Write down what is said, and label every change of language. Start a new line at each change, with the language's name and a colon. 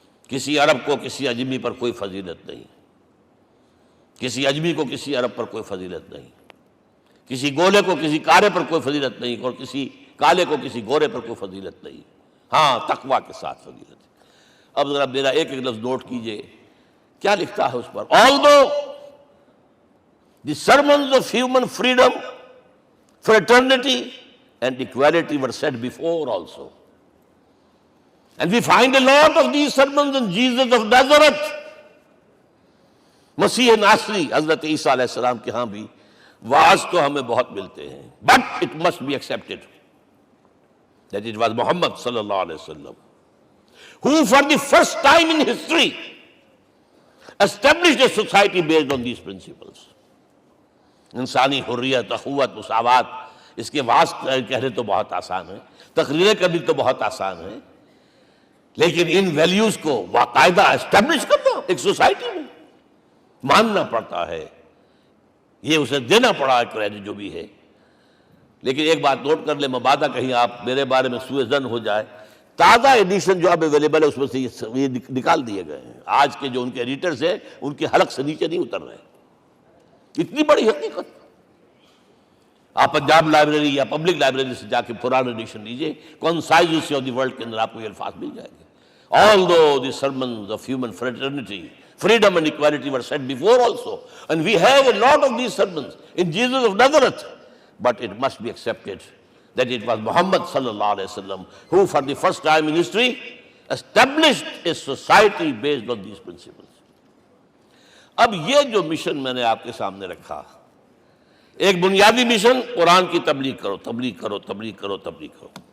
Urdu: کسی عرب کو کسی عجمی پر کوئی فضیلت نہیں، کسی عجمی کو کسی عرب پر کوئی فضیلت نہیں، کسی گولے کو کسی کارے پر کوئی فضیلت نہیں، اور کسی کالے کو کسی گورے پر کوئی فضیلت نہیں. ہاں، تقوی کے ساتھ فضیلت ہے. اب ذرا میرا ایک ایک لفظ نوٹ کیجئے، کیا لکھتا ہے اس پر.
English: Although the sermons of human freedom, fraternity and equality were said before also, and we find a lot of these sermons in Jesus of Nazareth,
Urdu: مسیح ناصری حضرت عیسیٰ علیہ السلام کے ہاں بھی واعظ تو ہمیں بہت ملتے ہیں.
English: But it must be accepted that it was Muhammad sallallahu alaihi wasallam who for the first time in history established a society based on these principles.
Urdu: انسانی حریت، اخوت، مساوات، اس کے واعظ کہنے تو بہت آسان ہے، تقریریں کرنی تو بہت آسان ہے، لیکن ان ویلیوز کو باقاعدہ اسٹیبلش کرنا ایک سوسائٹی میں ماننا پڑتا ہے. یہ اسے دینا پڑا کریڈٹ جو بھی ہے. لیکن ایک بات نوٹ کر لیں، مبادہ کہیں آپ میرے بارے میں سوء ظن ہو جائے، تازہ ایڈیشن جو اب اویلیبل ہے اس میں سے یہ نکال دیے گئے ہیں. آج کے جو ان کے ایڈیٹرز ہیں ان کے حلق سے نیچے نہیں اتر رہے. اتنی بڑی حقیقت. آپ پنجاب لائبریری یا پبلک لائبریری سے جا کے پرانا ایڈیشن لیجیے، کنسائزز آف دی ورلڈ کے اندر آپ کو یہ الفاظ مل جائیں گے.
English: Although the sermons of human fraternity, freedom and equality were said before also, and we have a lot of these sermons in Jesus of Nazareth, but it must be accepted that it was Muhammad sallallahu alaihi wasallam who for the first time in history established a society based on these principles.
Urdu: اب یہ جو mission میں نے آپ کے سامنے رکھا، ایک بنیادی مشن قرآن کی تبلیغ کرو، تبلیغ کرو، تبلیغ کرو، تبلیغ کرو.